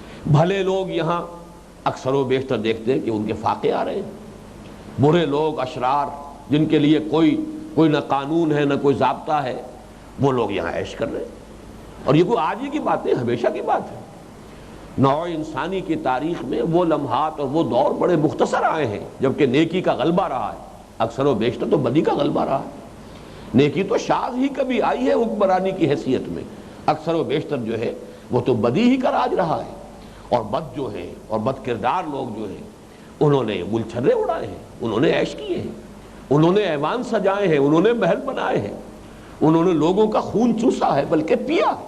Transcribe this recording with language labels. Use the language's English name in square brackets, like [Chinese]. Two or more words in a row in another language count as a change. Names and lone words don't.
[Urdu] بھلے لوگ یہاں اکثر و بیشتر دیکھتے ہیں کہ ان کے فاقے آ رہے ہیں، برے لوگ، اشرار، جن کے لیے کوئی نہ قانون ہے نہ کوئی ضابطہ ہے، وہ لوگ یہاں عیش کر رہے ہیں۔ اور یہ کوئی آج ہی کی بات ہے، ہمیشہ کی بات ہے۔ نوع انسانی کی تاریخ میں وہ لمحات اور وہ دور بڑے مختصر آئے ہیں جبکہ نیکی کا غلبہ رہا ہے، اکثر و بیشتر تو بدی کا غلبہ رہا ہے۔ نیکی تو شاذ ہی کبھی آئی ہے حکمرانی کی حیثیت میں، اکثر و بیشتر جو ہے وہ تو بدی ہی کا راج رہا ہے۔ اور بد جو ہے اور بد کردار لوگ جو ہیں انہوں نے گل چھرے اڑائے ہیں، انہوں نے عیش کیے ہیں، انہوں نے ایوان سجائے ہیں، انہوں نے محل بنائے ہیں، انہوں نے لوگوں کا خون چوسا ہے بلکہ پیا ہے۔